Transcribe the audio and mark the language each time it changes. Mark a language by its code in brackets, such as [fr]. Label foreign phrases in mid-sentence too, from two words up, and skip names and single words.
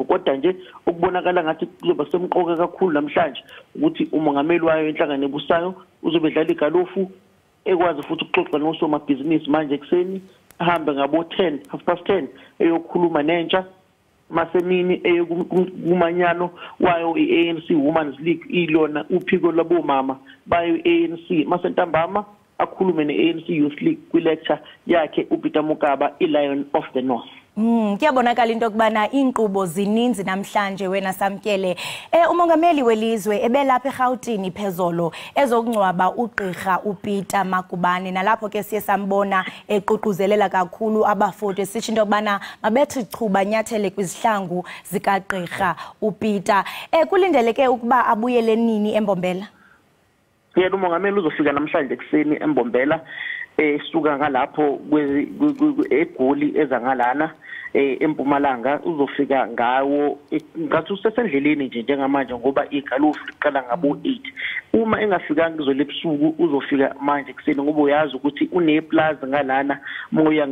[zu] Kodwa nje ukubonakala ngathi kuzoba semqoka kakhulu namhlanje ukuthi umongameli wayo inhlangano ebusayo uzobe dlala igalufu ekwazi futhi ukuxoxa nosomabhizinisi manje kuseni ahambe ngabo 10:30 eyokhuluma nentsha masemini kumanyano wayo iANC Women's League ilona uphiko labomama bayo iANC masentambama akhulume neANC Youth League kwilecture yakhe uPeter Mukaba iLion of the North. [xh] Kuyabonakala into kubana inkqubo zininzi namhlanje wena Samkele. Umongameli welizwe ebelapha eGauteng phezolo ezokungcwaba uGqirha uPeter Makubane nalapho ke siye sambona eququzelela kakhulu abafoti sithi into kubana mabethi chuba nyathele kwizihlangu zikaGqirha uPeter. Kulindeleke ukuba abuyele nini embombela? [zu] Yena umongameli uzofika namhlanje kuseni embombela suka ngalapho eGoli ezangalana eMpumalanga uzofika ngawo ngathi usesendleleni nje njengamanje ngoba igalufu liqala ngabo 8 uma engafikanga kuzole ebusuku uzofika manje kuseni ngoba uyazi ukuthi uneplaza ngalana moya